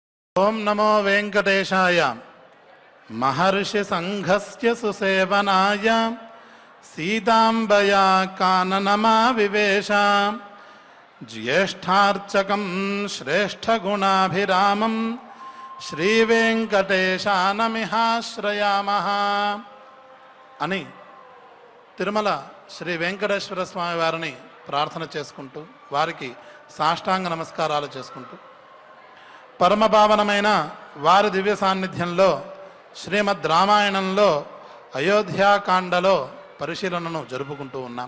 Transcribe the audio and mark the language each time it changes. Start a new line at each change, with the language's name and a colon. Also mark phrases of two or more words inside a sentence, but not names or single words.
Sanskrit: ओं नमो वेंकटेशाय। महर्षि संघस्य सुसेवनाय सीतांबया काननमा विवेशा ज्येष्ठार्चकं श्रेष्ठगुणाभिरामं
Telugu: श्रीवेंकटेशानमिहाश्रयामः అని తిరుమల శ్రీ వెంకటేశ్వర స్వామి వారిని ప్రార్థన చేసుకుంటూ వారికి సాష్టాంగ నమస్కారాలు చేసుకుంటూ పరమపావనమైన వారి దివ్య సాన్నిధ్యంలో శ్రీమద్ రామాయణంలో అయోధ్యాకాండలో పరిశీలనను జరుపుకుంటూ ఉన్నాం.